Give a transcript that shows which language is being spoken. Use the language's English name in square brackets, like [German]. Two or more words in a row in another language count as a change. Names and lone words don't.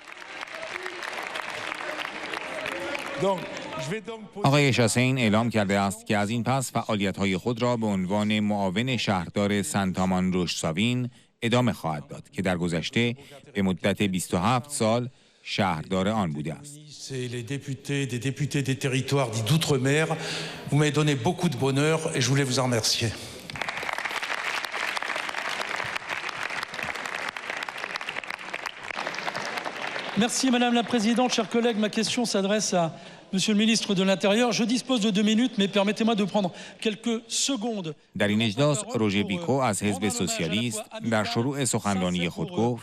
[Persian] آقای شاستین اعلام کرده است که از این پس فعالیت‌های خود را به عنوان معاون شهردار سنت آمان روشساوین ادامه خواهد داد که در گذشته به مدت 27 سال شهردار آن بوده است. [French] Les députés des territoires dits d'outre-mer, vous m'avez donné beaucoup de bonheur et je voulais vous en remercier. Merci Madame la Présidente. Chers collègues, ma question s'adresse à Monsieur le Ministre de l'Intérieur. Je dispose de 2 minutes, mais permettez-moi de prendre quelques secondes. [Persian] در این اجلاس روژه بیکو از حزب سوسیالیست در شروع سخنرانی خود گفت: